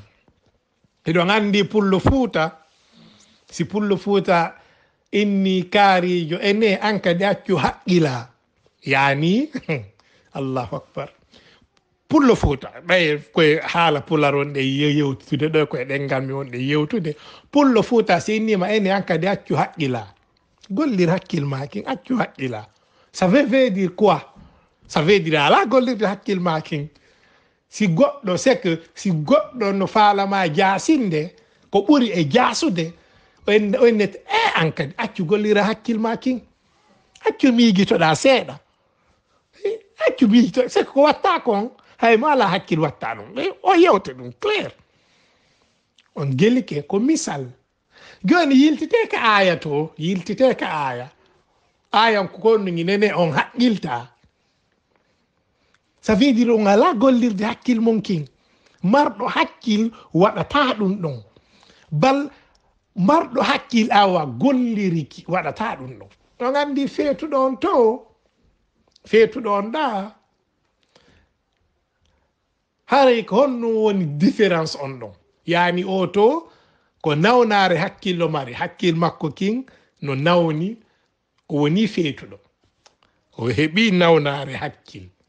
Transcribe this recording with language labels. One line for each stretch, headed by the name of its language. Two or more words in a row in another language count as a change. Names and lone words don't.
Fula: hiɗon andi pullo Fuuta si pullo Fuuta inni kaarijo ene an kadi accu haqqila yani
Arabic: allahu akbar
Fula: pullo Fuuta ɓay koye haala pular on ɗe yewtude ɗo koye ɗengal mi on ɗe yewtude pullo Fuuta si innima ene an kadi accu haqqila gollir hakkil makin accu haqqila.
French: Ça veut dire quoi? Ça veut dire
Fula: ala gollirde hakkil makin si goɗɗo
French: c'est que
Fula: si goɗɗo no faalama jaasinde ko ɓuri e jaasude onnet an kadi accu gollira hakkil makin accu miijitoɗa seeɗa accu miijito
French: c'est que
Fula: ko watta kon haymo ala hakkil watta ɗum o yewte ɗum clair. On gelike ko misal joni yiltite ka aya to yiltite ka aya ko konno nene on haqqilta
French: ça veut dire
Fula: on ala gollirde hakkil mon kin marɗo hakkil waɗata ɗum ɗon bal marɗo hakkil awa golliriki waɗata ɗum ɗon ɗon andi feetuɗon to feetuɗon ɗa haray ko honno woni différence on ɗon yani o to ko nawnare hakkillo mari hakkil makko kin no nawni o woni feetuɗo o heɓi nawnare hakkil